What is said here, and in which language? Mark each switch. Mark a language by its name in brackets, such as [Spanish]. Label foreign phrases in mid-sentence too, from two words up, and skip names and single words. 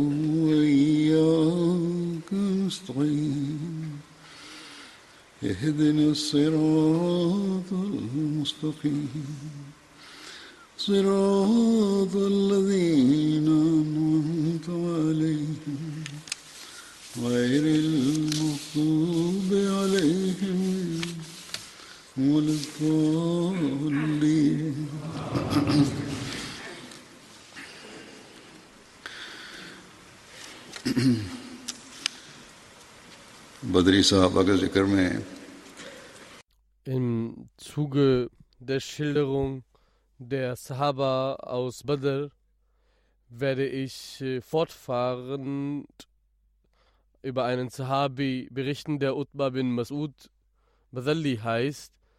[Arabic] وإياك نستعين اهدنا الصراط المستقيم صراط الذين أنعمت عليهم غير المغضوب عليهم ولا الضالين. [Urdu] بدری صحابہ کے ذکر میں [German] Im Zuge der Schilderung der Sahaba aus Badr werde ich fortfahrend über einen Sahabi berichten, der Utba bin Mas'ud Badalli heißt.